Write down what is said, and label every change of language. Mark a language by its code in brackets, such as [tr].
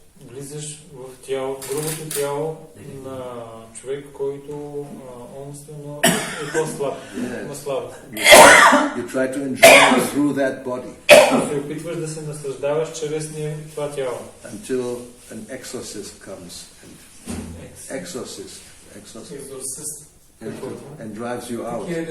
[bg] Влизаш в грубото тяло на човек, който умствено е по-слаб, има слабост. [en] You try to enjoy through that body. [bg] Се опитваш да се наслаждаваш чрез това тяло. [en] Until an exorcist comes and drives you out.